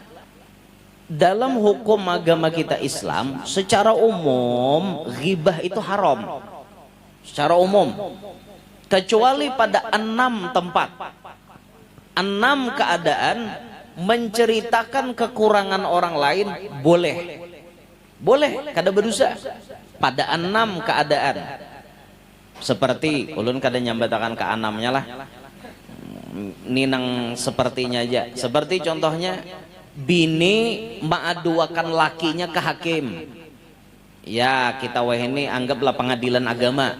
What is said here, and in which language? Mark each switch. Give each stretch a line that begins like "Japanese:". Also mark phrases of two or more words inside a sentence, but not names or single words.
Indonesian: Dalam hukum agama kita Islam, secara umum ghibah itu haram. Secara umum. Kecuali pada 6 tempat. 6 keadaan menceritakan kekurangan orang lain boleh. Boleh,
Banjar: kada berdosa. Pada 6 keadaan. Seperti ulun kada nyambatakan ke 6-nya lah. Ninang sepertinya aja. Seperti contohnya bini mengaduakan lakinya ke hakim.
Indonesian: Ya kita wah ini anggaplah pengadilan agama.